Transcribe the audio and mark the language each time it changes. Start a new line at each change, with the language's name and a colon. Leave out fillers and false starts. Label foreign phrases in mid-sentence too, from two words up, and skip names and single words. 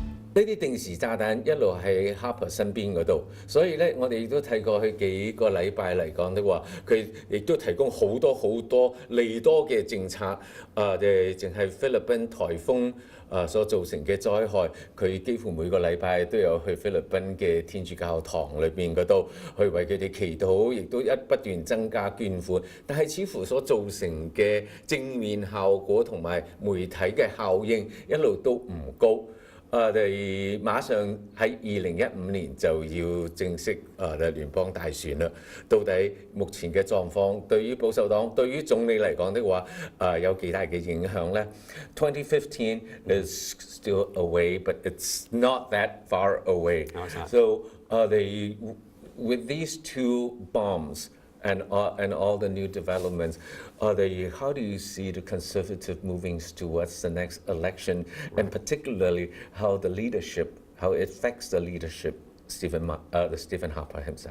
Cantonese: 呢啲定時炸彈一路喺 Harper 身邊嗰度，所以咧我哋亦都睇過去幾個禮拜嚟講的話，佢亦都提供好多利多嘅政策，淨係菲律賓颱風所造成嘅災害，佢幾乎每個禮拜都有去菲律賓嘅天主教堂裏邊嗰度去為佢哋祈禱，亦都不斷增加捐款，但係似乎所造成嘅正面效果同埋媒體嘅效應一路都唔高。我哋馬上喺2015年就要正式聯邦大選啦。到底目前嘅狀況對於保守黨、對於總理嚟講的話，有幾大嘅影響呢？
English: 2015 is still away, but it's not that far away. No, it's not. So with these two bombs, and all the new developments, how do you see the Conservative moving towards the next election, and particularly how it affects the leadership, Stephen Harper himself?